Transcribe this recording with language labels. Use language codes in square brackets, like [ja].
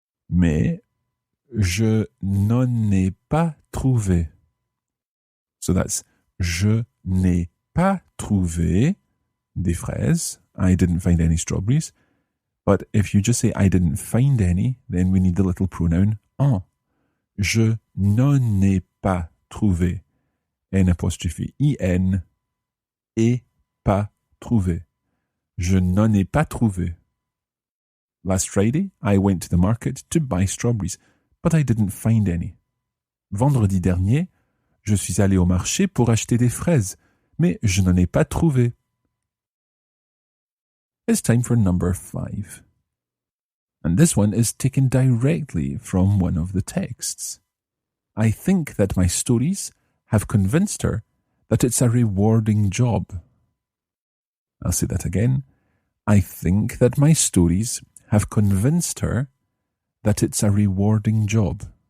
[fr] Mais je n'en ai pas trouvé. [en] So that's [fr] je n'ai pas trouvé des fraises. [en] I didn't find any strawberries. But if you just say I didn't find any, then we need the little pronoun en. [fr] Je n'en ai pas trouvé. [en] N apostrophe I-N et pas trouvé. [fr] Je n'en ai pas trouvé. [en] Last Friday, I went to the market to buy strawberries, but I didn't find any. [fr] Vendredi dernier, je suis allé au marché pour acheter des fraises, mais je n'en ai pas trouvé. [en] It's time for number 5. And this one is taken directly from one of the texts. I think that my stories have convinced her that it's a rewarding job. I'll say that again. I think that my stories have convinced her that it's a rewarding job.